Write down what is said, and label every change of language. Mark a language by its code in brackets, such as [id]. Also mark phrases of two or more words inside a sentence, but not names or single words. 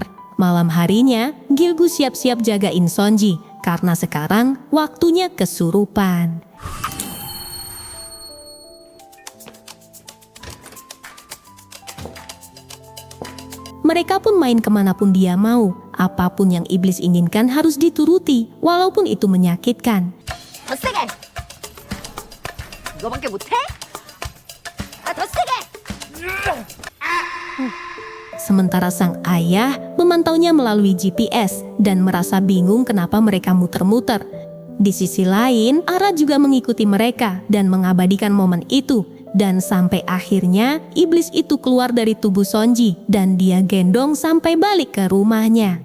[id] Malam harinya, Gilgu siap-siap jagain Sonji, karena sekarang waktunya kesurupan. Mereka pun main kemanapun dia mau. Apapun yang iblis inginkan harus dituruti, walaupun itu menyakitkan. [ko] 더 세게. 이거밖에 못해? 더 세게. [id] Sementara sang ayah memantaunya melalui GPS dan merasa bingung kenapa mereka muter-muter. Di sisi lain, Ara juga mengikuti mereka dan mengabadikan momen itu. Dan sampai akhirnya, iblis itu keluar dari tubuh Sonji dan dia gendong sampai balik ke rumahnya.